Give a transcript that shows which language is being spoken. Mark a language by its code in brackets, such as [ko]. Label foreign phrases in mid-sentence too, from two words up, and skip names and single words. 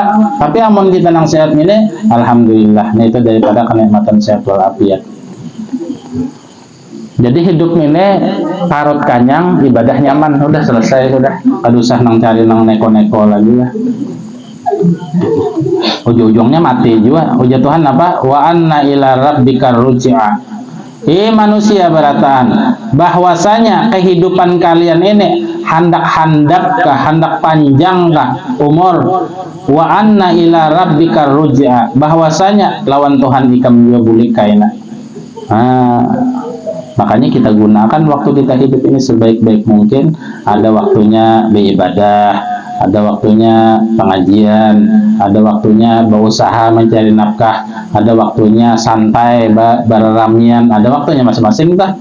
[bjn] Tapi amun kita nang sehat ini, alhamdulillah. Nah itu daripada kenikmatan sehat walafiat. Jadi hidup ini parut kanyang, ibadah nyaman, udah selesai sudah. Kada usah nang cari nang neko-neko lagi lah. Ujung-ujungnya mati juga. Ujar Tuhan apa? [ar] وَأَنَّ إِلَىٰ رَبِّكَ الرُّجْعَىٰ. [bjn] Manusia berataan bahwasanya kehidupan kalian ini hendak panjang kah umur. [ar] وَأَنَّ إِلَىٰ رَبِّكَ الرُّجْعَىٰ. [bjn] Bahwasanya lawan Tuhan ikam juga boleh kaina. Makanya kita gunakan waktu kita hidup ini sebaik-baik mungkin. Ada waktunya beribadah, ada waktunya pengajian, ada waktunya berusaha mencari nafkah, ada waktunya santai, berramian, ada waktunya masing-masing dah.